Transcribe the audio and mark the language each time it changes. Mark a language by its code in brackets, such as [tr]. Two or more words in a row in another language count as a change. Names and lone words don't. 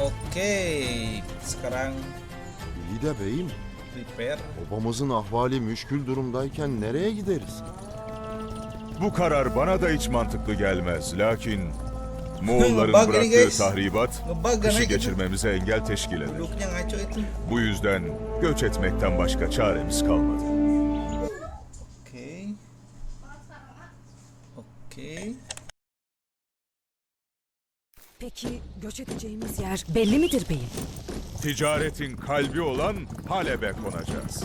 [id] Oke, sekarang [tr] İyi de beyim, [id] prepare. [tr] babamızın ahvali müşkül durumdayken nereye gideriz? Bu karar bana da hiç mantıklı gelmez. Lakin Moğolların [id] Bak ini [tr] bıraktığı [id] guys. [tr] tahribat [id] Ngebug [tr] kışı [id] kan [tr] geçirmemize engel teşkil eder. [id] Looknya ngaco itu. [tr] Bu yüzden göç etmekten başka çaremiz kalmadı. [id] Oke. Oke. [tr] Peki göç edeceğimiz yer belli midir beyim? Ticaretin kalbi olan Halep'e konacağız.